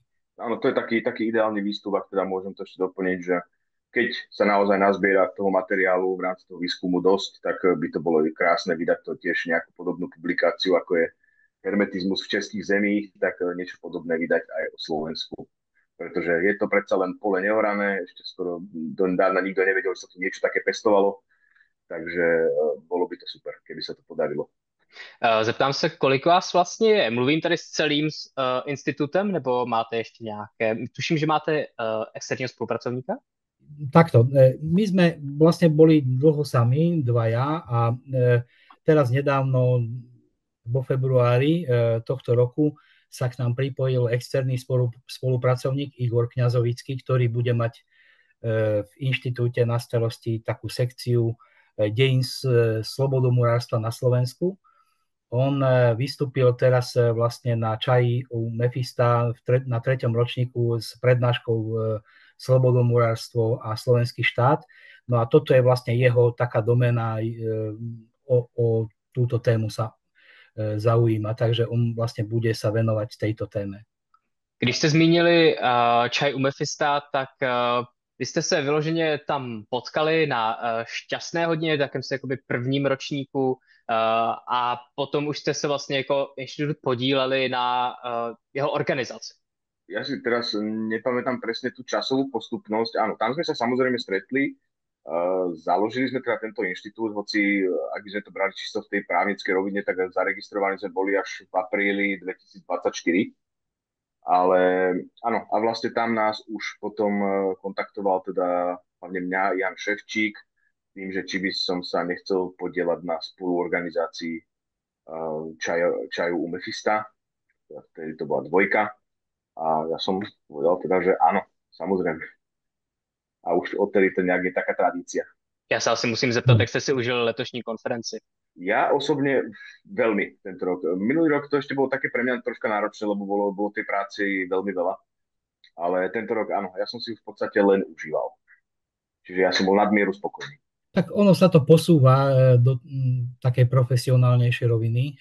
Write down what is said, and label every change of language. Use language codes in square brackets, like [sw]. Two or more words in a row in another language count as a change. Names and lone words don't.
[sk] Áno, to je taký ideálny výstup, ak teda môžem to ešte doplniť, že keď sa naozaj nazbiera toho materiálu v rámci toho výskumu dosť, tak by to bolo krásne vydať to tiež nejakú podobnú publikáciu, ako je hermetizmus v českých zemích, tak niečo podobné vydať aj o Slovensku. Pretože je to predsa len pole neorané, ešte skoro dávna nikto nevedel, že sa tu niečo také pestovalo, takže bolo by to super, keby sa to podarilo. [cs] Zeptám se, kolik vás vlastně je? Mluvím tady s celým institutem, nebo máte ještě nějaké? Tuším, že máte externího spolupracovníka? [sk] Takto, my sme vlastne boli dlho sami, dvaja, a teraz nedávno vo februári tohto roku sa k nám pripojil externý spolupracovník Igor Kňazovický, ktorý bude mať v inštitúte na starosti takú sekciu dejín slobodomurárstva na Slovensku. On vystúpil teraz vlastne na Čaji u Mefista na 3. ročníku s prednáškou slobodomurárstvo a slovenský štát. No a toto je vlastne jeho taká doména, o túto tému sa zaujíma, takže on vlastne bude sa venovať tejto téme. [cs] Když jste zmínili Čaj u Mefista, tak vy jste se vyloženě tam potkali na šťastné hodině, takém se jakoby prvním ročníku, a potom už jste se vlastně jako institut podíleli na jeho organizaci. [sk] Ja si teraz nepamätám presne tú časovú postupnosť. Áno, tam sme sa samozrejme stretli Založili sme teda tento inštitút, hoci ak by sme to brali čisto v tej právnickej rovine, tak zaregistrovaní sme boli až v apríli 2024. Ale áno, a vlastne tam nás už potom kontaktoval teda hlavne mňa Jan Ševčík, tým, že či by som sa nechcel podielať na spoluorganizácii čaju u Mefista, vtedy to bola dvojka, a ja som povedal teda, že áno, samozrejme. A už odtedy to nejak je taká tradícia. [cs] Já se asi musím zeptat, jak jste si užil letošní konferenci. [sk] Ja osobne veľmi tento rok. Minulý rok to ešte bolo také pre mňa troška náročné, lebo bolo tej práci veľmi veľa. Ale tento rok áno, ja som si ju v podstate len užíval. Čiže ja som bol nadmieru spokojný. Tak ono sa to posúva do takej profesionálnejšej roviny.